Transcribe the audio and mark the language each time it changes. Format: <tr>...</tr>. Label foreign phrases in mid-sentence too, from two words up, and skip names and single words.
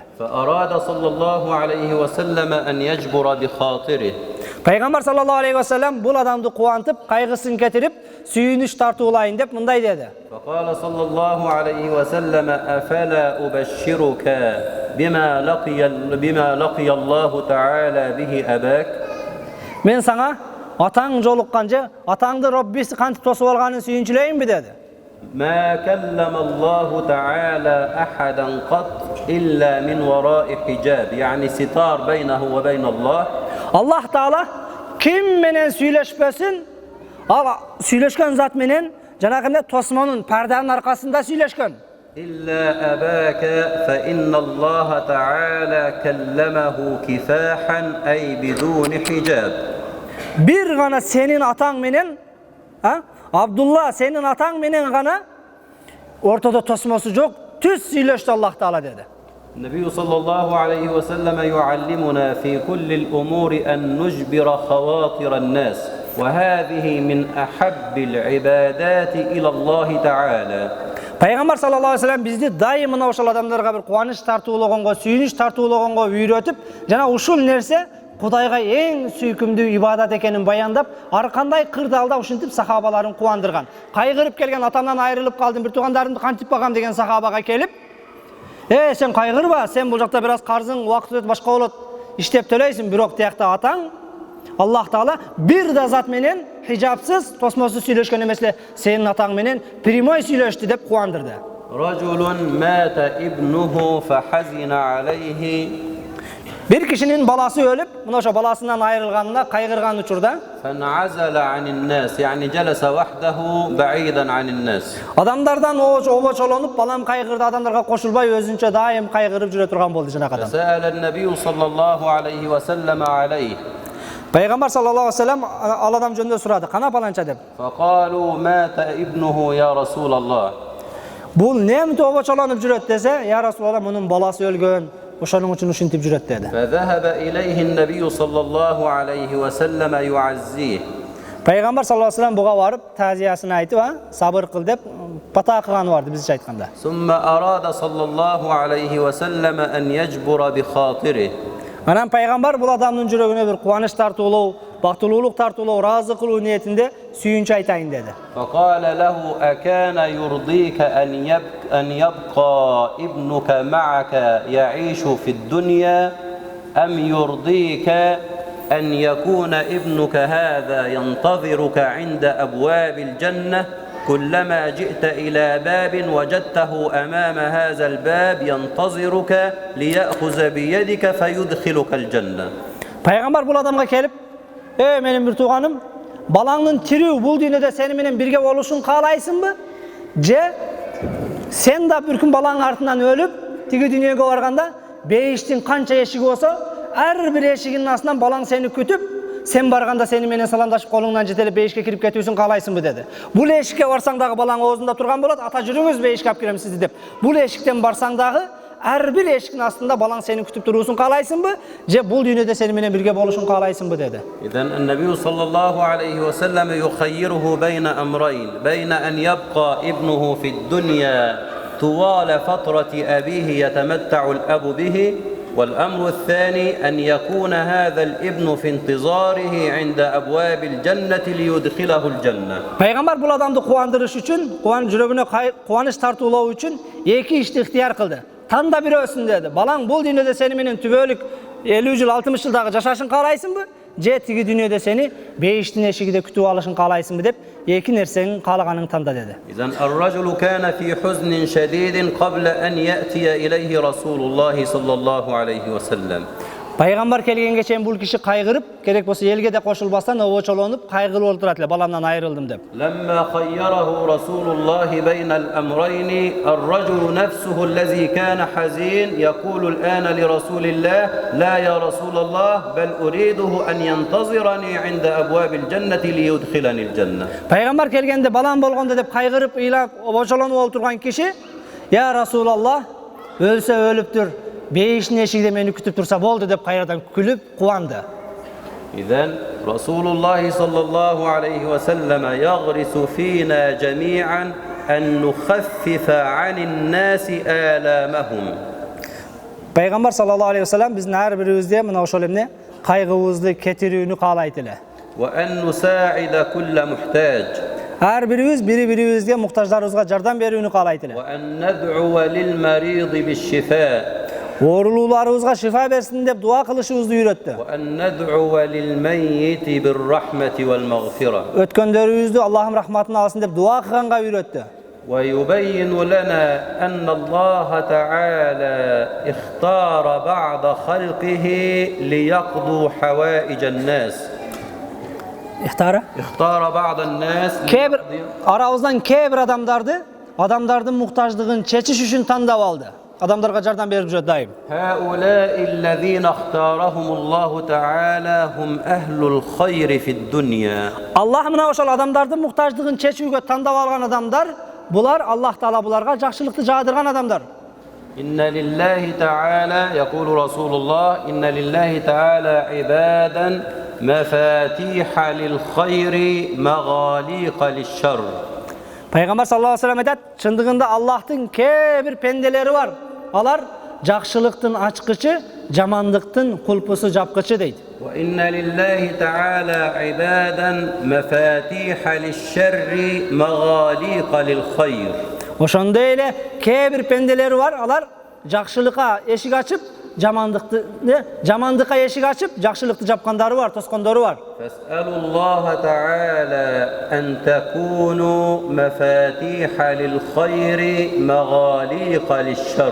<ar>فأراد صلى الله عليه وسلم أن يجبر بخاطره.</ar> <ky>Пайгамбар</ky> <ar>صلى الله عليه وسلم</ar> <ky>бул адамды кубантып, кайгысын кетирип, сүйүнүч тартуулайын деп мындай деди.</ky> <ar>فقال صلى الله عليه وسلم أفلا أبشرك بما لقي الله تعالى به أباك.</ar> <ky>Мен саңа атаң жолуккан же, атаңды Роббиси кантип тосуп алганын сүйүнчүлөйүнбү деди.</ky> <ar>ما كلم الله تعالى أحدا قط إلا من وراء حجاب يعني ستار بينه وبين الله. الله تعالى</ar> <ky>kim менен сүйлөшпөсүн, ал сүйлөшкөн зат менен жанагындай тосмонун, парданын аркасында сүйлөшкөн.</ky> <ar>إلا أباك فإن الله تعالى كلمه كفاحا أي بدون حجاب.</ar> <ky>Бир гана сенин атаң менен, Abdullah senin ataң менен гана ортада тосмосу жок, түз сүйлөштү</ky> <ar>الله تعالى</ar> <ky>dedi.</ky> <ar>النبي صلى الله عليه وسلم يعلمنا في كل الأمور أن نجبر خواطر الناس وهذه من أحب العبادات إلى الله تعالى.</ar> <ky>Пайгамбар</ky> <ar>صلى الله عليه وسلم</ar> <ky>бизди дайым мына ошол адамдарга бир кубаныч тартуулогонго, сүйүнүч тартуулогонго үйрөтүп, жана ушул нерсе Кудайга эң сүйкүмдүү ибадат экенин баяндап, ар кандай кырдаалда ушинтип сахабаларын кубандырган. Кайгырып келген атамдан айрылып калдым, бир туугандарымды кантип багам деген сахабага келип, сен кайгырба, сен бул жакта бир аз карзың убакыт өтүп башка болот, иштеп төлөйсүң, бирок тиякта атаң</ky> <ar>الله تعالى</ar> <ky>бир да зат менен хижапсыз, тосмосуз сүйлөшкөн эмес эле, сенин атаң менен прямой сүйлөштү деп кубандырды.</ky> <ar>رجل مات ابنه فحزن عليه.</ar> <ky>Бир кишинин баласы өлүп, мына ошо баласынан айрылганына кайгырган учурда</ky> <ar>فانعزل عن الناس يعني جلس وحده بعيدا عن الناس.</ar> <ky>Адамдардан обочолонуп, балам кайгырды, адамдарга кошулбай өзүнчө дайым кайгырып жүрө турган болду жанагы адам.</ky> <ar>فسأل النبي صلى الله عليه وسلم عليه.</ar> <ky>Пайгамбар</ky> <ar>صلى الله عليه وسلم</ar> <ky>ал адам жөнүндө сурады, кана паланча деп.</ky> <ar>فقالوا مات ابنه يا رسول الله.</ar> <ky>Бул немти обочолонуп жүрөт десе,</ky> <ar>يا رسول الله,</ar> <ky>мунун баласы өлгөн, ошонун үчүн ушинтип жүрөт деди.</ky> <ar>فذهب إليه النبي صلى الله عليه وسلم يعزيه.</ar> <ky>Пайгамбар</ky> <ar>صلى الله عليه وسلم</ar> <ky>буга барып, тазиясын айтып, сабыр кыл деп бата кылганы барды бизче айтканда.</ky> <ar>ثم أراد صلى الله عليه وسلم أن يجبر بخاطره.</ar> <ky>Анан пайгамбар бул адамдын жүрөгүнө бир кубаныч тартуулоо, бактылуулук тартуулоо, ыраазы кылуу ниетинде сүйүнчү айтайын деди.</ky> <ar>فقال له أكان يرضيك أن يبقى ابنك معك يعيش في الدنيا أم يرضيك أن يكون ابنك هذا ينتظرك عند أبواب الجنة كلما جئت إلى باب وجدته أمام هذا الباب ينتظرك ليأخذ بيدك فيدخلك الجنة.</ar> <ky>Пайгамбар бул адамга келип, менин бир тууганым, балаңдын тирүү бул дүйнөдө сени менен бирге болушун каалайсыңбы? Же сен да бир күн балаңдын артынан өлүп, тиги дүйнөгө барганда, бейиштин канча эшиги болсо, ар бир эшигинин астынан балаң сени күтүп, сен барганда сени менен саламдашып колуңдан жетелеп бейишке кирип кетүүсүн каалайсыңбы деди. Бул эшикке барсаң дагы балаң оозунда турган болот, ата жүрүңүз бейишке алып кирем сизди деп. Бул эшиктен барсаң дагы ар бир эшиктин астында балаң сени күтүп туруусун каалайсыңбы? Же бул дүйнөдө сени менен бирге болушун каалайсыңбы деди.</ky> <ar>إذن النبي صلى الله عليه وسلم يخيره بين أمرين، بين أن يبقى ابنه في الدنيا طوال فترة أبيه يتمتع الأب به، والأمر الثاني أن يكون هذا الابن في انتظاره عند أبواب الجنة ليدخله الجنة.</ar> <ky>Пайгамбар бул адамды кубандырыш үчүн, жүрөгүнө кубаныч тартуулоо үчүн эки ишти ыктыяр кылды. Танда бирөөсүн деди. Балаң бул дүйнөдө сени менен түбөлүк 50 жыл, 60 жылдагы жашашын каалайсыңбы? Же тиги дүйнөдө сени бейиштин эшигиде күтүп алышын каалайсыңбы деп эки нерсенин каалаганын танда деди.</ky> <ar>إذن الرجل كان في حزن شديد قبل أن يأتي إليه رسول الله صلى الله عليه وسلم.</ar> <ky>Пайгамбар келгенге чейин бул киши кайгырып, керек болсо элге да кошулбастан обочолонуп кайгылып отурат эле, баламдан айрылдым деп.</ky> <ar>لما خيره رسول الله بين الأمرين الرجل نفسه الذي كان حزين يقول الآن لرسول الله لا يا رسول الله بل أريده أن ينتظرني عند أبواب الجنة ليدخلني الجنة.</ar> <ky>Пайгамбар келгенде балам болгондо деп кайгырып, ыйлап, обочолонуп отурган киши,</ky> <ar>"يا رسول الله,</ar> <ky>өлсө өлүптүр. Бейишин эшигде мени күтүп турса болду" деп кайрадан күлүп кубанды.</ky> <ar>إذن رسول الله صلى الله عليه وسلم يغرس فينا جميعا أن نخفف عن الناس آلامهم.</ar> <ky>Пайгамбар</ky> <ar>صلى الله عليه وسلم</ar> <ky>биздин ар бирибизде мына ошол эмне кайгыбызды кетирүүнү каалайт эле.</ky> <ar>وأن نساعد كل محتاج.</ar> <ky>Ар бирибиз бири-бирибизге муктаждарыбызга жардам берүүнү каалайт эле.</ky> <ar>وأن ندعو للمريض بالشفاء.</ar> <ky>Оорулууларыбызга шифа берсин деп дуа кылышыбызды үйрөттү.</ky> <ar>وأن ندعو للميت بالرحمة والمغفرة.</ar> <ky>Өткөндөрүбүздү Аллахым рахматын алсын деп дуа кылганга үйрөттү.</ky> <ar>ويبين لنا أن الله تعالى اختار بعض خلقه ليقضوا حوائج الناس. اختار بعض الناس</ar> <ky>Кээ-бир арабыздан кээ-бир адамдардын муктаждыгын чечиш үчүн тандап алды. Адамдарга жардам берип жүрөт дайым.</ky> <ar>هؤلاء الذين اختارهم الله تعالى هم أهل الخير في الدنيا.</ar> <ky>Аллах мына ошол адамдардын муктаждыгын чечүүгө тандап алган адамдар, булар</ky> <ar>الله تعالى</ar> <ky>буларга жакшылыкты жаадырган адамдар.</ky> <ar>إن لله تعالى يقول رسول الله إن لله تعالى عبادا مفاتيح للخير مغاليق للشر.</ar> <ky>Пайгамбар</ky> <ar>صلى الله عليه وسلم</ar> <ky>айтат, чындыгында Аллахтын кээ-бир пенделери бар. Алар жакшылыктын ачкычы, жамандыктын кулпусу жапкычы дейт.</ky> <ar>وإن لله تعالى عبادا مفاتيح للشر مغاليق للخير.</ar> <ky>Ошондой эле кээ-бир пенделери бар. Алар жакшылыкка эшик ачып, жамандыкка эшик ачып, жакшылыкты жапкандары бар, тоскондору бар.</ky> <ar>فاسألوا الله تعالى أن تكونوا مفاتيح للخير مغاليق للشر.</ar>